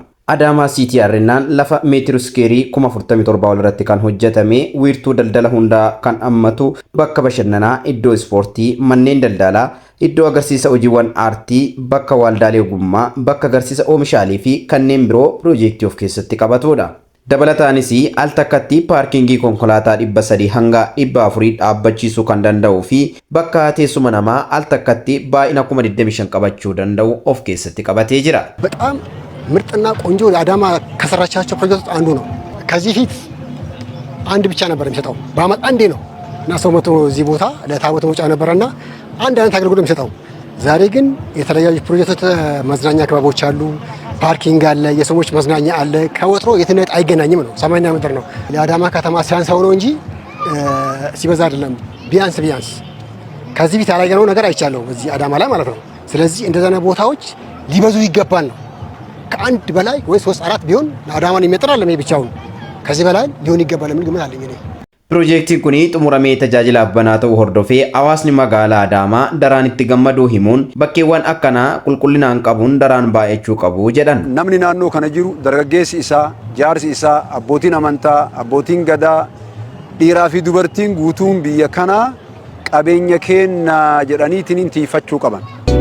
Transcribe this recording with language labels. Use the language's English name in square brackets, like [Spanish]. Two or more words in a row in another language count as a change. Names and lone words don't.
[Oromo] Adaamaa Siitii Areenaan lafa meetira iskeerii 47 ol irratti kan hojjetame wiirtuu daldala hundaa kan hammatu bakka bashannanaa, iddoo ispoortii, manneen daldalaa, iddoo agarsiisa hojiiwwan aartii, bakka waldaalee ogummaa, bakka agarsiisa oomishaalee fi kanneen biroo piroojeektii of keessatti qabatudha. Dabalataanis al takkatti paarkingii konkolaataa 300 hanga 400 dhaabbachiisuu kan danda'uu fi bakka teessuma namaa al takkatti baay'ina 25 qabachuu danda'u of keessatti qabatee jira. [Amharic] በጣም ምርጥና ቆንጆ የአዳማ ከሰራቻቸው ፕሮጀክቶች አንዱ ነው። ከዚህ ፊት አንድ ብቻ ነበር የሚሰጠው በአመት አንዴ ነው እና ሰው መቶ እዚህ ቦታ ለታቦት መውጫ ነበርና አንድ አይነት አገልግሎት የሚሰጠው። ዛሬ ግን የተለያዩ ፕሮጀክቶች መዝናኛ ክበቦች አሉ፣ ፓርኪንግ አለ፣ የሰዎች መዝናኛ አለ። ከወትሮ የትነት አይገናኝም ነው። ሰማይና ምድር ነው። ለአዳማ ከተማ ሲያንሰው ነው እንጂ ሲበዛ አይደለም። ቢያንስ ከዚህ ፊት ያላየነው ነገር አይቻለው እዚህ አዳማ ላይ ማለት ነው። ስለዚህ እንደዛና ቦታዎች ሊበዙ ይገባል ነው። ከአንድ በላይ ወይ 3-4 ቢሆን ለአዳማን ይመጥራል ለብቻውን ከዚህ በላይ ሊሆን ይገባል የሚል ግምት አለኝ እኔ። [Oromo] Piroojeektiin kun xumuramee tajaajila abbanaa ta'uu hordofee hawaasni magaalaa Adaamaa daraan itti gammaduu himuun bakkeewwan akkanaa qulqullinaan qabuun daraan baay'achuu qabu jedhan. Namni naannoo kana jiru dargaggeessi isaa, jaarsi isaa, abbootiin amantaa, abbootiin gadaa, dhiiraa fi dubartiin guutuun biyya kanaa qabeenya keenya jedhaniitiin tiifachuu qaban.